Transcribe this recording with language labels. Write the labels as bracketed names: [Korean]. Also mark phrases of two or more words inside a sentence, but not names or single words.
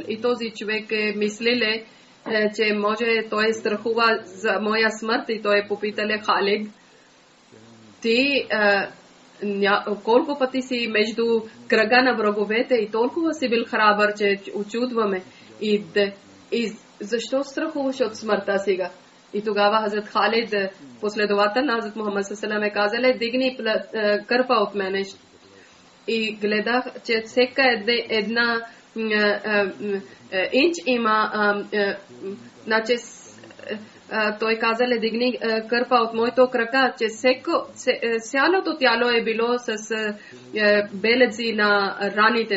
[Bulgarian] И този човек е мислиле, че може той страхува за моя смърт и той е попитале: Халид, ти колко пъти си между кръга на враговете и толкова си бил храбър, че очудваме. И защо страхуваш от смъртта сега? И тогава Хазрат Халид, последовател на Хазрат Мухаммад [Arabic] صلى الله عليه وسلم, [Bulgarian] казале: дигни кърпа от мене. И гледах, че всека една инч има, значи той казале: дигни кърпа от моето крака, че цялото тяло е било с белези на раните.